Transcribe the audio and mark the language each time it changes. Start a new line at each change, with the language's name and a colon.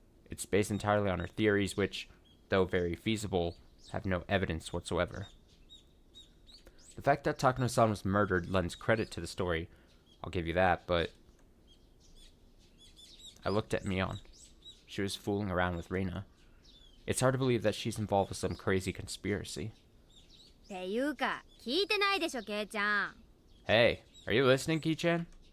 English: It's based entirely on her theories, which, though very feasible, have no evidence whatsoever. The fact that Takano-san was murdered lends credit to the story, I'll give you that, but I looked at Mion. She was fooling around with Rena. It's hard to believe that she's involved with some crazy conspiracy.
Japanese: ていうか、聞いてないでしょ、ケイちゃん。
English: Hey, are you listening, Ki-chan?